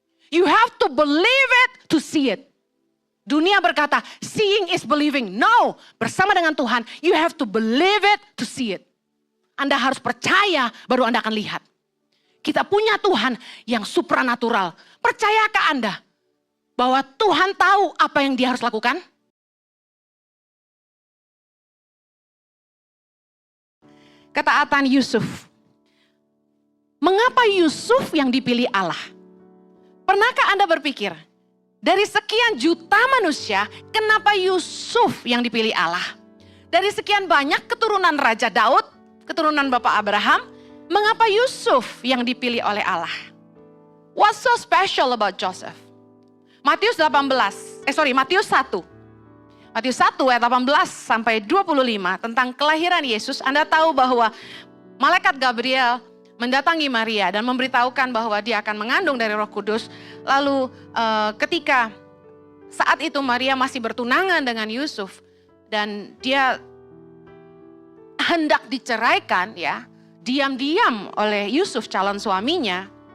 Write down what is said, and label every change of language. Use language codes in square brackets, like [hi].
[en] You have to believe it to see it. [id] Dunia berkata, [en] seeing is believing. No, [id] bersama dengan Tuhan, [en] you have to believe it to see it. [id] Anda harus percaya, baru Anda akan lihat. Kita punya Tuhan yang supranatural. Percayakah Anda bahwa Tuhan tahu apa yang dia harus lakukan? Ketaatan Yusuf. Mengapa Yusuf yang dipilih Allah? Pernahkah Anda berpikir, dari sekian juta manusia, kenapa Yusuf yang dipilih Allah? Dari sekian banyak keturunan Raja Daud, keturunan Bapak Abraham, mengapa Yusuf yang dipilih oleh Allah? [en] What's so special about Joseph? [id] Matius 1. Matius 1 ayat 18 sampai 25 tentang kelahiran Yesus. Anda tahu bahwa malaikat Gabriel mendatangi Maria dan memberitahukan bahwa dia akan mengandung dari Roh Kudus. Lalu ketika saat itu Maria masih bertunangan dengan Yusuf dan dia hendak diceraikan ya, diam-diam oleh Yusuf calon suaminya.